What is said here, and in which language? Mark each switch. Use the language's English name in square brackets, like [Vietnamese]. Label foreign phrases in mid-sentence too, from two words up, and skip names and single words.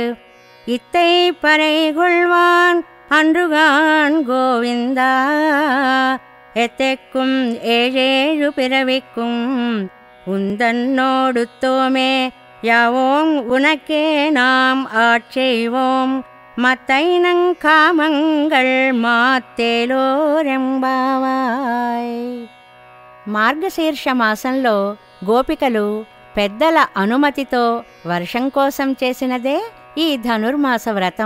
[Tamil] இத்தை பறை கொள்வான் அன்றுகான் கோவிந்தா. எத்தெக்கும் ஏழேழு பிறவிக்கும் உந்தன்னோடுத்தோமே. யாவோம் உனக்கே நாம் ஆட்செய்வோம். மற்றைநங்காமங்கள் மாற்றேலோரெம்பாவாய். [Telugu] మార్గశీర్ష మాసంలో గోపికలు పెద్దల అనుమతితో వర్షం కోసం చేసినదే ఈ ధనుర్మాస వ్రతం.